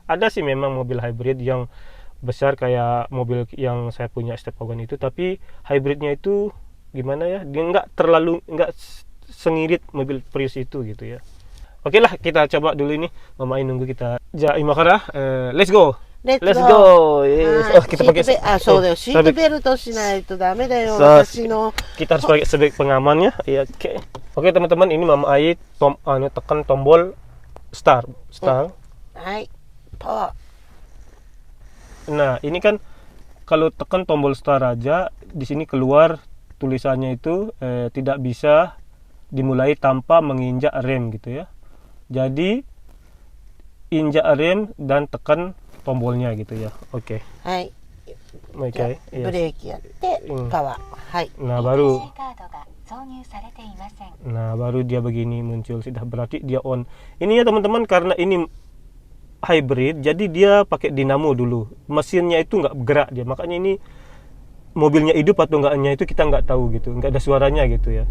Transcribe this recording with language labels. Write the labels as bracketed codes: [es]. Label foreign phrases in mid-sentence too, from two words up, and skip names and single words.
[id] Ada sih memang mobil hybrid yang besar kayak mobil yang saya punya step wagon itu, tapi hybridnya itu gimana ya, dia nggak sengirit mobil Prius itu gitu ya. Oke lah, kita coba dulu ini. Mama Ai nunggu kita. Imakara, [en] let's go. Let's go. Yes. [id] Oh, kita pakai [ja] シートベルトしないとダメだよ。 [id] kita harus pakai sebagai pengamannya. Iya, oke. Oke teman-teman, ini Mama Ai tekan tombol start. [ja] Hai, power. [id] Nah, ini kan kalau tekan tombol start aja, di sini keluar tulisannya itu tidak bisa dimulai tanpa menginjak rem gitu ya. Jadi injak rem dan tekan tombolnya gitu ya. Oke. Hai. Oke. Yes. [ja] ブレーキやってパワー。はい。 [id] Nah baru dia begini muncul, sudah berarti dia on. Ini ya teman-teman, karena ini hybrid jadi dia pakai dinamo dulu, mesinnya itu nggak bergerak dia, makanya ini mobilnya hidup atau enggaknya itu kita nggak tahu gitu, nggak ada suaranya gitu ya.